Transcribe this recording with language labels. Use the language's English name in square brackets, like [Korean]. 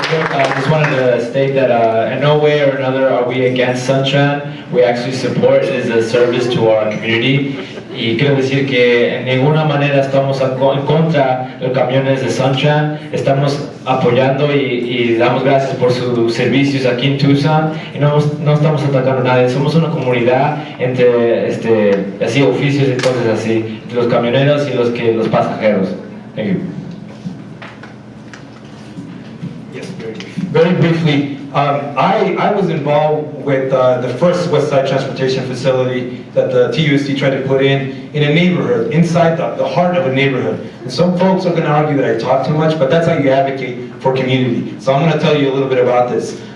[English] I just wanted to state that in no way or another are we against Suntran. We actually support it as a service to our community. [Spanish] Y quiero decir que en ninguna manera estamos en contra de los camiones de Suntran. Estamos apoyando y damos gracias por sus servicios aquí en Tucson. Y no estamos atacando a nadie. Somos una comunidad entre así oficios y cosas así, entre los camioneros y los pasajeros. [English] Thank you. Very briefly, I was involved with the first West Side Transportation Facility that the TUSD tried to put in a neighborhood, inside the heart of a neighborhood. And some folks are going to argue that I talk too much, but that's how you advocate for community. So I'm going to tell you a little bit about this.